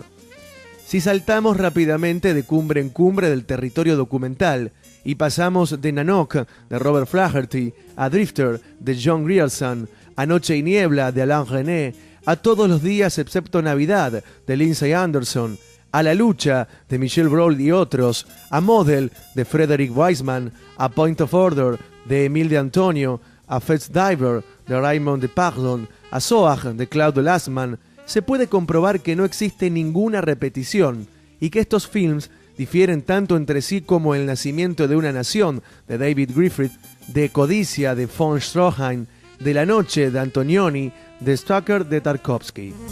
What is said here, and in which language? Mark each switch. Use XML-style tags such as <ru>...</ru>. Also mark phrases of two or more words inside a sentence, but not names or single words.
<es>Si saltamos rápidamente de cumbre en cumbre del territorio documental y pasamos de Nanook, de Robert Flaherty, a Drifter, de John Grierson, a Noche y Niebla, de Alain Resnais, a Todos los días excepto Navidad, de Lindsay Anderson, a La lucha, de Michel Brault y otros, a Model, de Frederick Wiseman, a Point of Order, de Emile de Antonio, a Fetz Diver, de Raymond Depardon, a Zoag, de Claude Lanzmann, se puede comprobar que no existe ninguna repetición y que estos films difieren tanto entre sí como El nacimiento de una nación, de David Griffith, de Codicia, de von Stroheim, de La noche, de Antonioni, de Stucker, de Tarkovsky.</es>